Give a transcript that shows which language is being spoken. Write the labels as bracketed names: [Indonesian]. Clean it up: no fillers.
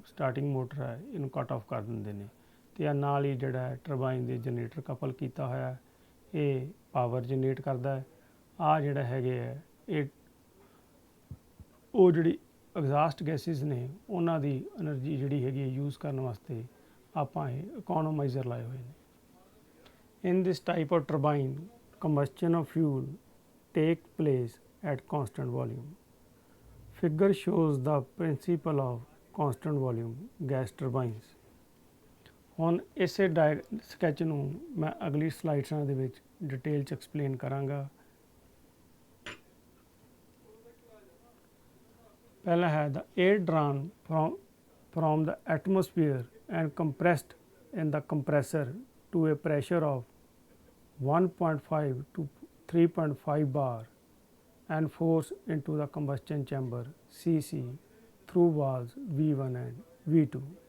[Punjabi] Starting motor ਹੈ ਇਹਨੂੰ cut off ਕਰ ਦਿੰਦੇ ਨੇ ਤੇ ਆ ਨਾਲ ਹੀ ਜਿਹੜਾ ਟਰਬਾਈਨ ਦੇ ਜਨਰੇਟਰ ਕਪਲ ਕੀਤਾ ਹੋਇਆ ਇਹ ਪਾਵਰ ਜਨਰੇਟ ਕਰਦਾ ਹੈ। ਆ ਜਿਹੜਾ ਹੈਗੇ ਹੈ ਇਹ ਉਹ ਜਿਹੜੀ ਐਗਜ਼ਾਸਟ ਗੈਸਿਸ ਨੇ ਉਹਨਾਂ ਦੀ એનર્ਜੀ ਜਿਹੜੀ ਹੈਗੀ ਯੂਜ਼ ਕਰਨ ਵਾਸਤੇ ਆਪਾਂ ਇਹ ਇਕੋਨੋਮਾਈਜ਼ਰ ਲਾਏ ਹੋਏ ਨੇ। [English] In this type of turbine combustion of fuel take place at constant volume. Figure shows the principle of constant volume gas turbines. [Punjabi] ਹੁਣ ਇਸੇ ਸਕੈਚ ਨੂੰ ਮੈਂ ਅਗਲੀ ਸਲਾਈਡਾਂ ਦੇ ਵਿੱਚ ਡਿਟੇਲ 'ਚ ਐਕਸਪਲੇਨ ਕਰਾਂਗਾ। ਪਹਿਲਾ ਹੈ [English] the air drawn from the atmosphere and compressed in the compressor to a pressure of 1.5 to 3.5 bar and force into the combustion chamber CC through valves V1 and V2.